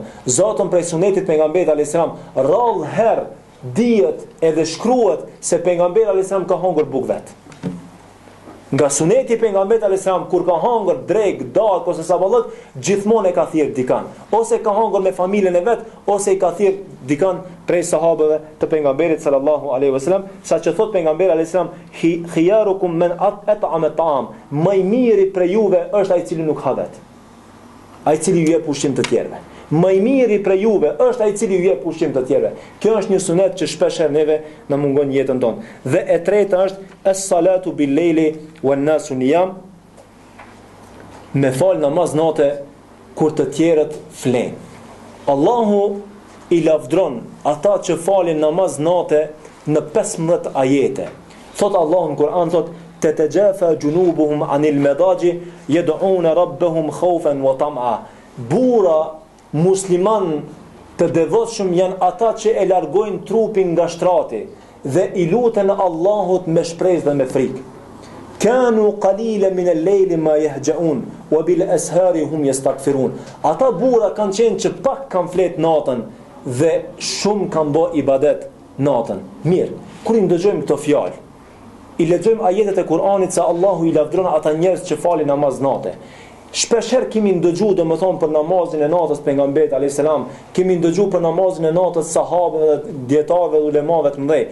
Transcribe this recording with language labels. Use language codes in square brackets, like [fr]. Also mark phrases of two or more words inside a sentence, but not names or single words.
[sq] Zotën prej sunetit pejgamberit [ar] عليه السلام [sq] rrallë herë dihet edhe shkruhet se pejgamberi [ar] عليه السلام [sq] ka hongër bukë vet. Nga suneti pejgamberit [ar] عليه السلام [sq] kur ka hongër drek, darkë ose saballëk, gjithmonë e ka thirr dikan. Ose ka hongër me familjen e vet, ose i ka thirr dikan prej sahabëve të pejgamberit [ar] صلى الله عليه وسلم, [sq] saqë thot pejgamberi [ar] عليه السلام, خياركم من أطعم الطعام, [sq] më i miri prej juve është ai i cili nuk ha vet. Ai i cili ju jep ushqim të tjerëve. Më i miri prej juve është ai i cili ju jep ushqim të tjerëve. Kjo është një sunet që shpesh neve na mungon jetën tonë. Dhe e treta është [ar] الصلاة بالليل والناس نيام, [sq] me fal namaz natë kur të tjerët flen. Allahu i lavdron ata që falin namaz natë në 15 ajete. Thot Allahu në Kur'an, thot [ar] تتجافى جنوبهم عن المضاجع يدعون ربهم خوفا وطمعا. [sq] Bura musliman të devotshëm janë ata që e largojnë trupin nga shtrati dhe i luten Allahut me shpresë dhe me frikë. [ar] كانوا قليلا من الليل ما يهجعون وبالأسحار هم يستغفرون. [sq] Ata burra kanë qenë që pak kanë flet natën dhe shumë kanë bë ibadet natën. Mirë, kur i ndëgjojmë këto fjalë, i lexojmë ajetet e Kur'anit se Allahu i lavdron ata njerëz që falin namaz natë. Shpeshherë kemi ndëgjuar domethënë për namazin e natës pejgamberit [ar] عليه السلام, [sq] kemi ndëgjuar për namazin e natës sahabëve dhe dietarëve dhe ulemave të mëdhej.